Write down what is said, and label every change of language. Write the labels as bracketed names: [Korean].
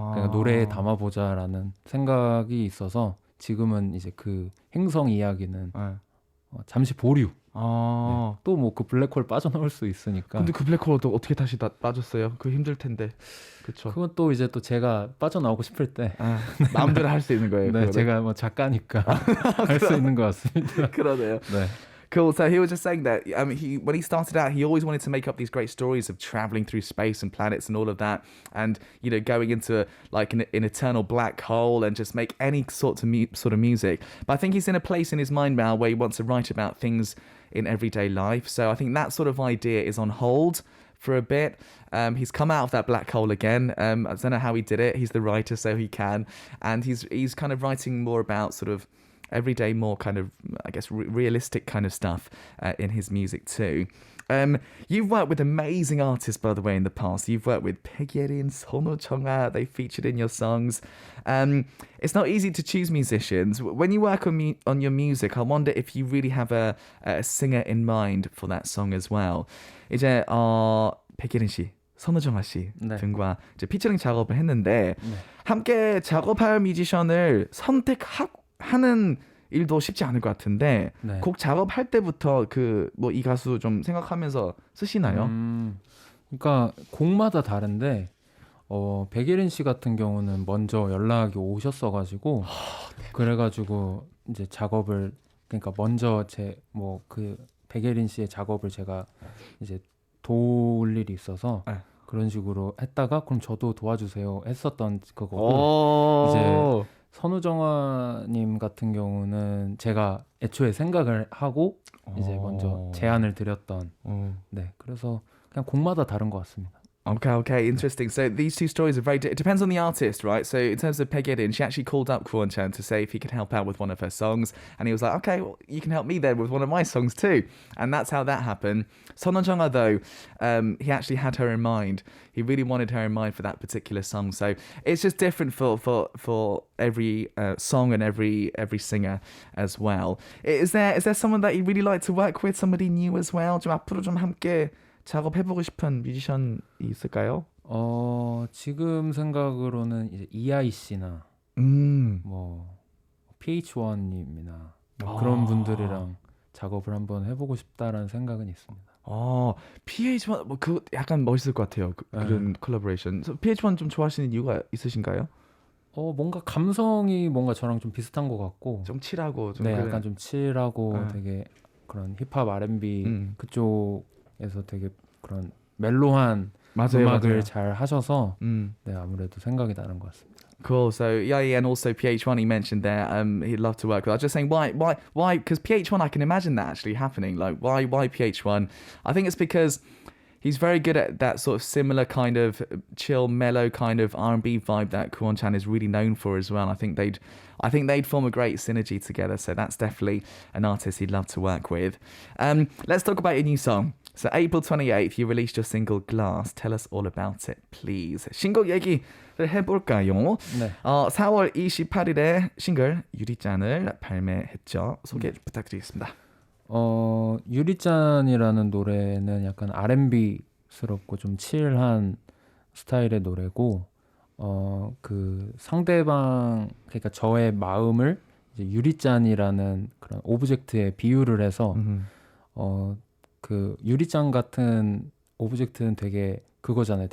[Korean] 그러니까 노래에 담아 보자라는 생각이 있어서 지금은 이제 그 행성 이야기는 잠시 보류. 네. 또 뭐 그 블랙홀 빠져나올 수 있으니까. 근데 그 블랙홀도 어떻게 다시 빠졌어요? 그 힘들 텐데. 그렇죠. 그건 또 이제 또 제가 빠져나오고 싶을 때 마음대로 할 수 있는 거예요. 네, 제가 뭐 작가니까 할 수 있는 것 같습니다. 그러네요. 네. [English] Cool. So he was just saying that when he started out, he always wanted to make up these great stories of traveling through space and planets and all of that, and you know, going into like an eternal black hole and just make any sort of music. But I think he's in a place in his mind now where he wants to write about things in everyday life. So I think that sort of idea is on hold for a bit. He's come out of that black hole again. I don't know how he did it. He's the writer, so he can, and he's kind of writing more about sort of everyday, more kind of, I guess, realistic kind of stuff in his music too. You've worked with amazing artists, by the way, in the past. You've worked with Arirang, Kuonechan. They featured in your songs. It's not easy to choose musicians. When you work on your music, I wonder if you really have a singer in mind for that song as well. [Korean] 이제 백예린 씨, 선우정아 씨 등과 이제 피처링 작업을 했는데 함께 작업할 뮤지션을 선택하는 일도 쉽지 않을 것 같은데 곡 작업할 때부터 그 뭐 이 가수 좀 생각하면서 쓰시나요? 그러니까 곡마다 다른데 백예린 씨 같은 경우는 먼저 연락이 오셨어가지고 그래가지고 이제 작업을 그러니까 먼저 제 뭐 그 백예린 씨의 작업을 제가 이제 도울 일이 있어서 그런 식으로 했다가 그럼 저도 도와주세요 했었던 그거고 이제 선우정아님 같은 경우는 제가 애초에 생각을 하고 이제 먼저 제안을 드렸던 네 그래서 그냥 곡마다 다른 것 같습니다. [English] Okay, interesting. So these two stories are it depends on the artist, right? So in terms of Pegedin, she actually called up Ku OneChan to say if he could help out with one of her songs. And he was like, okay, well, you can help me then with one of my songs too. And that's how that happened. Sononjunga though, he actually had her in mind. He really wanted her in mind for that particular song. So it's just different for every song and every singer as well. Is there someone that you really like to work with? Somebody new as well? [Korean] 좀 앞으로 좀 함께 작업해보고 싶은 뮤지션이 있을까요? 지금 생각으로는 이제 이아이 씨나 뭐 PH1님이나 그런 분들이랑 작업을 한번 해보고 싶다라는 생각은 있습니다. PH1 뭐 그 약간 멋있을 것 같아요. 그런 콜라보레이션. PH1 좀 좋아하시는 이유가 있으신가요? 뭔가 감성이 뭔가 저랑 좀 비슷한 것 같고 좀 칠하고 좀 네, 약간 좀 칠하고 되게 그런 힙합 R&B 그쪽에서 되게 그런 멜로한 음악을 잘 하셔서 네, 아무래도 생각이 나는 것 같습니다. [English] Cool. So yeah, and also PH1 he mentioned there. He'd love to work with. I was just saying why? Because PH1 I can imagine that actually happening. Like why PH1? I think it's because he's very good at that sort of similar kind of chill, mellow kind of R&B vibe that Ku OneChan is really known for as well. I think they'd form a great synergy together. So that's definitely an artist he'd love to work with. Let's talk about your new song. So April 28th, you released your single Glass. Tell us all about it, please. [Korean] 신곡 얘기를 해볼까요? 네. 4월 28일에 싱글 유리잔을 발매했죠. 소개 부탁드리겠습니다. 유리잔이라는 노래는 약간 R&B스럽고 좀 칠한 스타일의 노래고 그 상대방 그러니까 저의 마음을 이제 유리잔이라는 그런 오브젝트에 비유를 해서 그 유리잔 같은 오브젝트는 되게 그거잖아요.